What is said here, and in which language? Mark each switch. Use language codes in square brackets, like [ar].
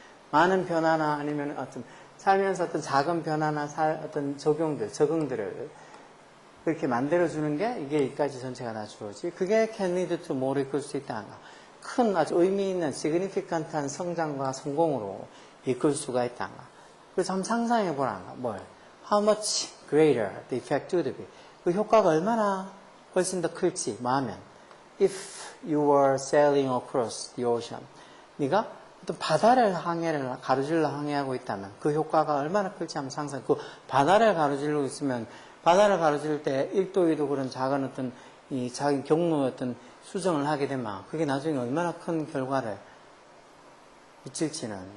[ko] 많은 변화나 아니면 어떤 살면서 어떤 작은 변화나 어떤 적응들을 그렇게 만들어주는 게 이게 여기까지 전체가 다 주어지. 그게 [en] can lead to more [ko] 이끌 수 있다는 거. 큰 아주 의미 있는 significant한 성장과 성공으로 이끌 수가 있다는 거. 그래서 한번 상상해 보라는 거. 뭘? [en] How much greater the effect would be. [ko] 그 효과가 얼마나 훨씬 더 클지 마하면 [en] if you were sailing across the ocean [ko] 네가 어떤 바다를 가로질러 항해하고 있다면 그 효과가 얼마나 클지 한번 상상 그 바다를 가로질러 있으면 바다를 가로질 때 1도 2도 그런 작은 어떤 이 자기 경로의 어떤 수정을 하게 되면 그게 나중에 얼마나 큰 결과를 미칠지는